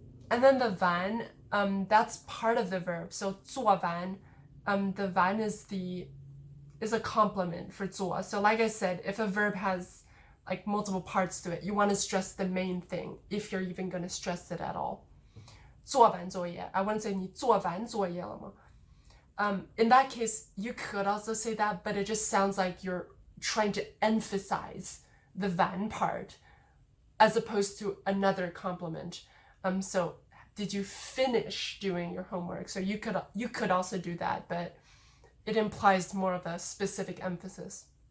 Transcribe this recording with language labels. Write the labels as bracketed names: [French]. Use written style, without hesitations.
[English] And then the van, that's part of the verb. So 做完, the van is a complement for 做. So like I said, if a verb has like multiple parts to it, you want to stress the main thing, if you're even going to stress it at all. [Chinese] 做完作业, [English] I wouldn't say [Chinese] 你做完作业了吗? [English] In that case, you could also say that, but it just sounds like you're trying to emphasize the van part as opposed to another complement. So did you finish doing your homework? So you could also do that, but it implies more of a specific emphasis.